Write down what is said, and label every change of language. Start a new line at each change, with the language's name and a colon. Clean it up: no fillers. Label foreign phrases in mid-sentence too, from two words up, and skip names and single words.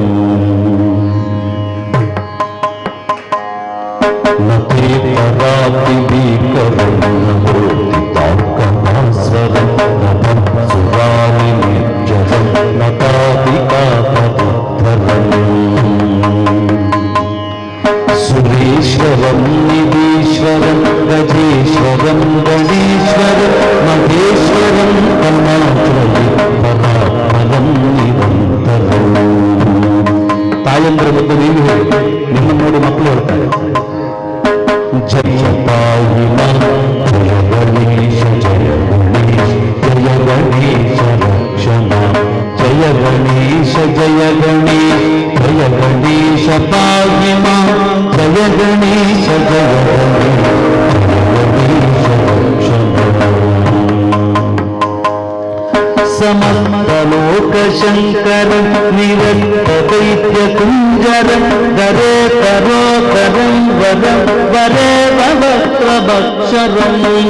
Sanskrit: ನತೇ ಪರಾತಿ ಭೀಕರಂ ನಮೋತಿ ತಾರ್ಕಮಾಸ್ವರಂ ನಭಂ ಸುರಾರಿ ನಿರ್ಜರಂ ನತಾಧಿಕಾಪದುದ್ಧರಂ. ಸುರೇಶ್ವರಂ ನಿಧೀಶ್ವರಂ ಗಜೇಶ್ವರಂ ಗಣೇಶ್ವರಂ ಮಹೇಶ್ವರಂ ಕರುಣಾಚಲಿ ಪರಾಪರಂ ನಿರಂತರಂ.
Kannada: ತಾಯಂದ್ರ ಬಗ್ಗೆ ನೀವು ಹೇಳಿ, ನಿಮ್ಮ ನೋಡಿ ಮಕ್ಕಳು ಹೇಳ್ತಾರೆ.
Sanskrit: ಜಯ ತಾಯಿ ಜಯ ಗಣೇಶ ಜಯ ಗಣೇಶ ಜಯ ಗಣೇಶ ರಕ್ಷಣ ಜಯ ಗಣೇಶ ಜಯ ಗಣೇಶ ಜಯ ಗಣೇಶ ಪಾಹಿ ಮಾ ಜಯ ಗಣೇಶ ಜಯ ಗಣೇಶ ರಕ್ಷಣ. ಸಮಸ್ತ ಲೋಕ ಶಂಕರ ನಿರಕ್ತ ದೈತ್ಯ ಕುಂಜರಂ ಗರೇ ಕರೋಕರಂ ವರಂ ವರೇ ವಕ್ತ್ರಭಕ್ಷರಂ.